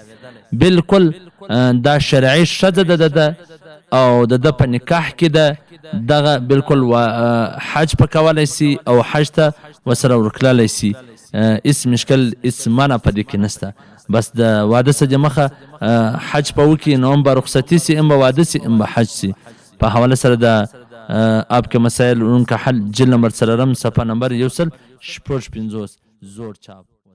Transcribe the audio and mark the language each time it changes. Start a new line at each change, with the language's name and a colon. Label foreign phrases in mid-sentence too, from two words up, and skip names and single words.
Pashto: بالکل دا شرعي ښځه د ده او د ده په نکاح کې ده، دغه بالکل حج په کولی سي او حج ته ورسره ورتللی سي. هېڅ مشکل هېڅ منع په دې کې نسته. بس د واده څه د مخه حج په وکړي، نو هم به رخصتي سي، هم به واده سي، هم به حج سي. په حواله سره د आपके मसाइल उनका हल जिल नंबर 3 صفحه नंबर 156 زوړ چاپ.